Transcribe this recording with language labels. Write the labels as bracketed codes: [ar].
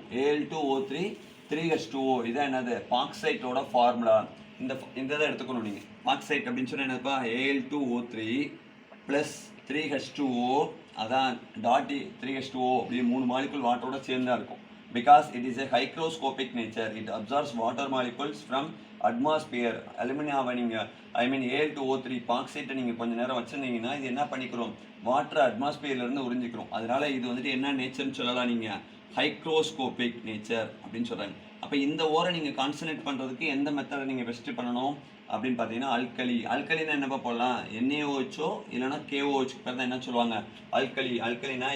[ta] Al2O3 3H2O. இதான் என்னது, பாக்சைட்டோட formula. இந்த இதை எடுத்துக்கணும் நீங்கள். பாக்சைட் அப்படின்னு சொன்னால் என்னதுப்பா, Al2O3 + 3H2O. அதான் டாட் 3H2O அப்படி 3 மாலிகுல் வாட்டரோட சேர்ந்தா இருக்கும். [en] Because it is a hygroscopic nature, it absorbs water molecules from atmosphere. [ta] அலுமினியாவை நீங்கள் Al2O3 பாக்சைட்டை நீங்கள் கொஞ்சம் நேரம் வச்சுருந்தீங்கன்னா இது என்ன பண்ணிக்கிறோம், வாட்டர் அட்மாஸ்பியர்லேருந்து உறிஞ்சிக்கிறோம். அதனால இது வந்துட்டு என்ன நேச்சர்னு சொல்லலாம், நீங்கள் ஹைக்ரோஸ்கோபிக் நேச்சர் அப்படின்னு சொல்கிறாங்க. அப்போ இந்த ஓரை நீங்கள் கான்சன்ட்ரேட் பண்ணுறதுக்கு எந்த மெத்தடை நீங்கள் பெஸ்ட்டு பண்ணணும் அப்படின்னு பார்த்தீங்கன்னா அல்கலினா என்னப்பா போடலாம், NaOHோ இல்லைனா KOH பேர் தான் என்ன சொல்லுவாங்க அல்கலினா.